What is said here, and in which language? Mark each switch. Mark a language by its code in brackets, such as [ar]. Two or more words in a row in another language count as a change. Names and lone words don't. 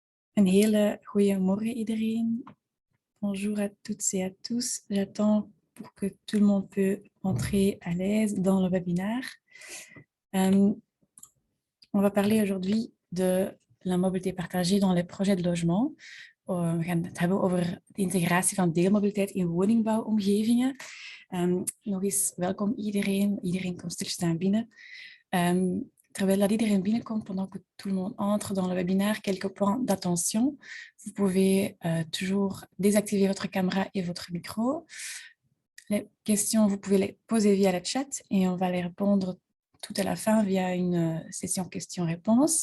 [nl] Een hele goede morgen iedereen. [fr] Bonjour à toutes et à tous. J'attends pour que tout le monde peut entrer à l'aise dans le webinaire. On va parler aujourd'hui de la mobiliteit partagée dans les projets de logement. [nl] We gaan het hebben over de integratie van deelmobiliteit in woningbouwomgevingen. Nog eens welkom iedereen. Iedereen komt stilstaan binnen. Terwijl dat iedereen binnenkomt, [fr] pendant que tout le monde entre dans le webinaire, quelques points d'attention. Vous pouvez toujours désactiver votre caméra et votre micro. Les questions, vous pouvez les poser via le chat et on va les répondre tout à la fin via une session questions-réponses.